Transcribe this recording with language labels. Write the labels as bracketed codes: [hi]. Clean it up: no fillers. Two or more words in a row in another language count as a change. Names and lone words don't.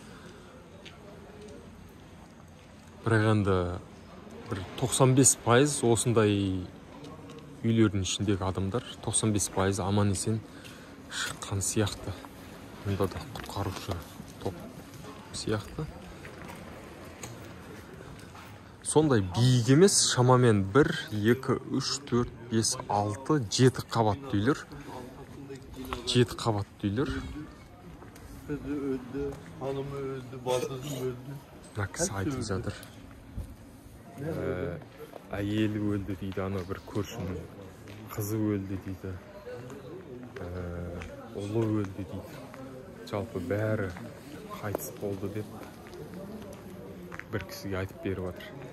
[kk] Бірақ енді 95% осындай үйлердің ішіндегі адамдар 95% аман-есен шыққан сияқты. Мұнда да құтқарушы топ сияқты. Сондай биік емес, шамамен 1, 2, 3, 4, 5, 6, 7 қабатты үйлер. 7 қабатты үйлер. [tr] Kızı öldü, hanımı öldü, baldızım öldü. [kk] Мына кісі айтып жатыр. Әйелі өлді дейді, ана бір көршінің қызы өлді дейді. Ұлы өлді дейді. Жалпы бәрі қайтыс болды деп бір кісіге айтып беріп жатыр.